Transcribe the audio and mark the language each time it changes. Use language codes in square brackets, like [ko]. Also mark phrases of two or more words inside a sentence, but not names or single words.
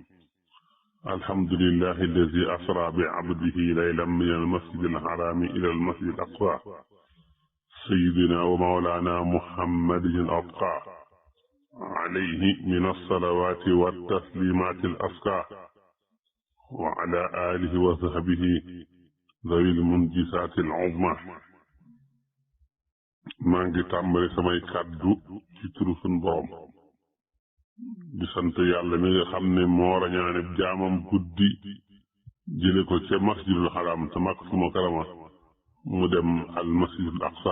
[ar] الحمد لله الذي أسرى بعبده ليلا من المسجد الحرام إلى المسجد الأقصى سيدنا ومولانا محمد الأبقى عليه من الصلوات والتسليمات الأزكى وعلى آله وصحبه ذوي المنجزات العظمى. [wo] maa ngi tàmbali samay kàddu ci turu sunu borom di sant yàlla mi nga xam ne moo rañaane jaamam guddi jële ko ca masjidul xaram te Makka mukarrama mu dem al masjidul aqsa.